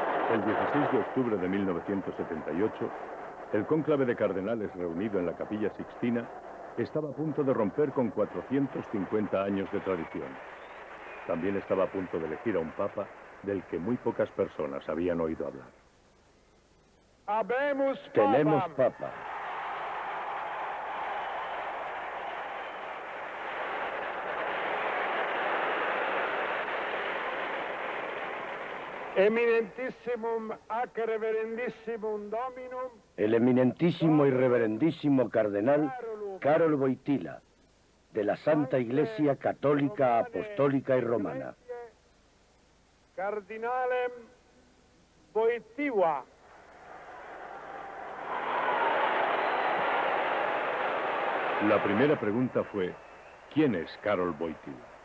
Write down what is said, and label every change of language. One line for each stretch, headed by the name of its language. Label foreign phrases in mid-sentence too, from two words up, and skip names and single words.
Spanish: El 16 de octubre de 1978, el cónclave de cardenales reunido en la Capilla Sixtina estaba a punto de romper con 450 años de tradición. También estaba a punto de elegir a un papa del que muy pocas personas habían oído hablar. Tenemos papa.
Latin: Eminentissimum ac reverendissimum dominum.
Spanish: El eminentísimo y reverendísimo cardenal Karol Wojtyła, de la Santa Iglesia Católica, Apostólica y Romana.
Latin: Cardinalem Wojtyła.
Spanish: La primera pregunta fue, ¿quién es Karol Wojtyła?